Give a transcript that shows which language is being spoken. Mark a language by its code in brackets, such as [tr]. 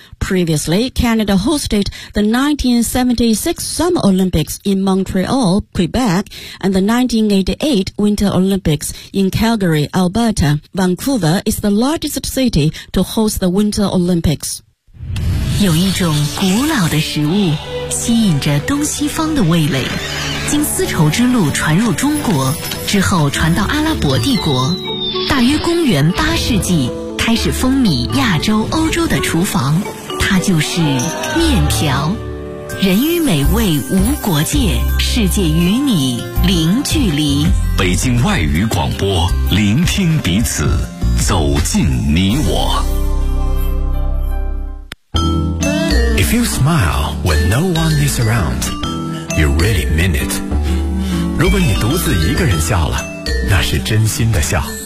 [en] Previously, Canada hosted the 1976 Summer Olympics in Montreal, Quebec, and the 1988 Winter Olympics in Calgary, Alberta. Vancouver is the largest city to host the Winter Olympics. [zh] 有一种古老的食物吸引着东西方的味蕾，经丝绸之路传入中国之后传到阿拉伯帝国，大约公元8世纪开始风靡亚洲欧洲的厨房，它就是面条。人与美味无国界，世界与你零距离。北京外语广播，聆听彼此，走进你我。 [en] If you smile when no one is around, you really mean it. [zh] 如果你独自一个人笑了，那是真心的笑。